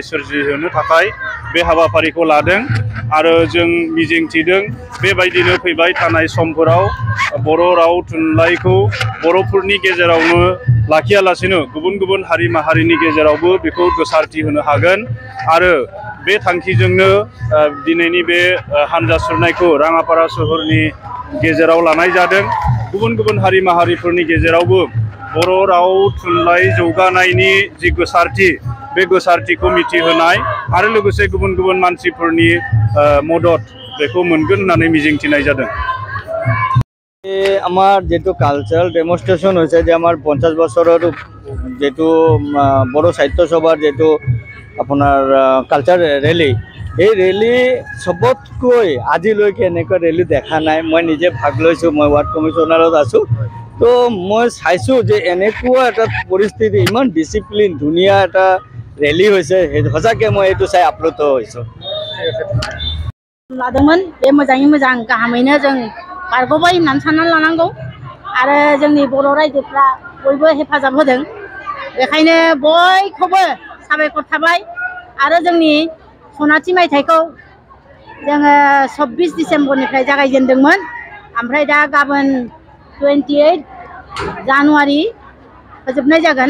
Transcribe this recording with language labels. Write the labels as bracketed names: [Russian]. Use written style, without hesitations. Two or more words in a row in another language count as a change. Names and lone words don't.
[Bodo] सोरजिहोनो थाखाय बे हाबाफारिखौ लादों आरो जों मिजिंथिदों बेबायदिनो फैबाय थानाय समफोराव बर' राव थुनलाइखौ बर'फोरनि गेजेरावनो लाखियालासेनो गुबुन गुबुन हारि माहारिनि गेजेरावबो बेखौ गोसारथि होनो हागोन आरो बे थांखिजोंनो दिनैनि बे हानजा सुरनायखौ राङापारा सोहोरनि गेजेराव लानाय जादों। गुबुन गुबुन हारि माहारिफोरनि गेजेरावबो बर' राव थुनलाइ जौगानायनि जि गोसारथि बे गोसारथिखौ मिथिहोनाय आरो लोगोसे गुबुन गुबुन मानसिफोरनि मदद बेखौ मोनगोन होननानै मिजिंथिनाय जादों। [Bangla] আমার যেটো [English] cultural demonstration [Bangla] হয়েছে যে আমার 50 বছরের যেটো বড় সাহিত্য সভার যেটো আপনার [English] culture rally [Bangla] এই রেলি [Assamese] সবতকৈ আজিলৈকে এনেকুৱা ৰেলী দেখা নাই। মই নিজে ভাগ লৈছোঁ, মই ৱাৰ্ড কমিশ্যনাৰত আছোঁ, তো মই চাইছোঁ যে এনেকুৱা এটা পৰিস্থিতি ইমান ডিচিপ্লিন ধুনীয়া এটা ৰেলী হৈছে, সঁচাকৈ মই এইটো চাই আপ্লুত হৈছোঁ। [Bodo] लादोंमोन बे मोजाङै मोजां गाहामैनो जों बारग'बाय होननानै साननानै लानांगौ आरो जोंनि बर' रायजोफ्रा बयबो हेफाजाब होदों, बेखायनो बयखौबो साबायखर थाबाय आरो जोंनि सनाथि मायथाइखौ जोङो 24 डिसेम्बरनिफ्राय जागायजेनदोंमोन, ओमफ्राय दा गाबोन 28 जानुवारि फोजोबनाय जागोन।